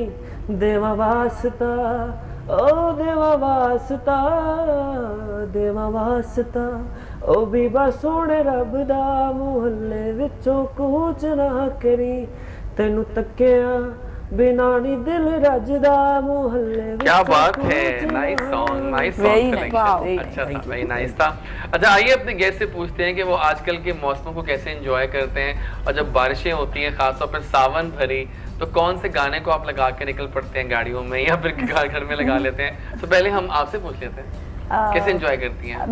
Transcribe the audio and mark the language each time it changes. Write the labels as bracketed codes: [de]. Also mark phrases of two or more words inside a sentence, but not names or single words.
[pa] ਦੇਵਾ ਵਾਸਤਾ ਓ ਦੇਵਾ ਵਾਸਤਾ ਦੇਵਾ ਵਾਸਤਾ ਓ ਬੀਬਾ ਸੋਹਣੇ ਰੱਬ ਦਾ ਮੁਹੱਲੇ ਵਿਚੋਂ ਕੂਚ ਨਾ ਕਰੀਂ। ਤੈਨੂੰ ਤੱਕਿਆਂ ਬਿਨਾਂ ਨੀ ਦਿਲ ਰੱਜਦਾ ਮੁਹੱਲੇ [hi] क्या [pa] विचों [hi] बात [pa] कूच [hi] है, [pa] ना [en] nice song, नाइस Very सॉन्ग nice. सिलेक्शन। Very [hi] अच्छा [en] nice. [hi] था, [en] very nice [hi] था। अच्छा, आइए अपने गेस्ट से पूछते हैं कि वो आजकल के मौसमों को कैसे एंजॉय करते हैं, और जब बारिशें होती हैं खासतौर पर सावन भरी, तो कौन से गाने को आप लगा के निकल पड़ते हैं गाड़ियों में या फिर घर में लगा लेते हैं। तो पहले हम आपसे पूछ लेते हैं, कैसे एंजॉय करती हैं?